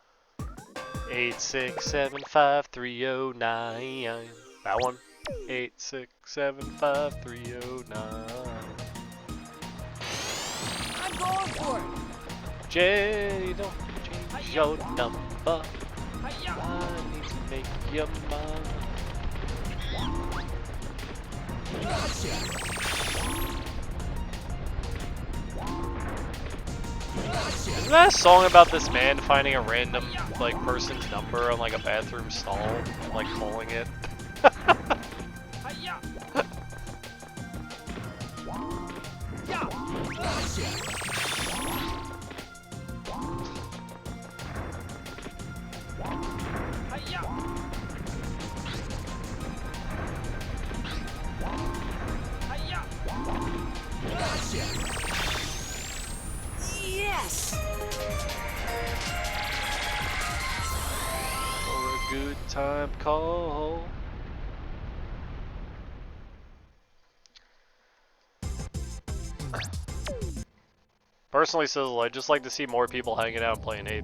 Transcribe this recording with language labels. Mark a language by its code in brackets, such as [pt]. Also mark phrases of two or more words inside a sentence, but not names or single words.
[en] 8675309. That one. 8675309. I'm going for it. Jay, don't change your number. Hi-ya. I need to make your mind. Isn't that a song about this man finding a random like person's number on like a bathroom stall, and, like calling it? Hi-ya. Yeah. Hi-ya. Hi-ya. Yes! For a good time call. Personally, Sizzle, I'd just like to see more people hanging out and playing Ape.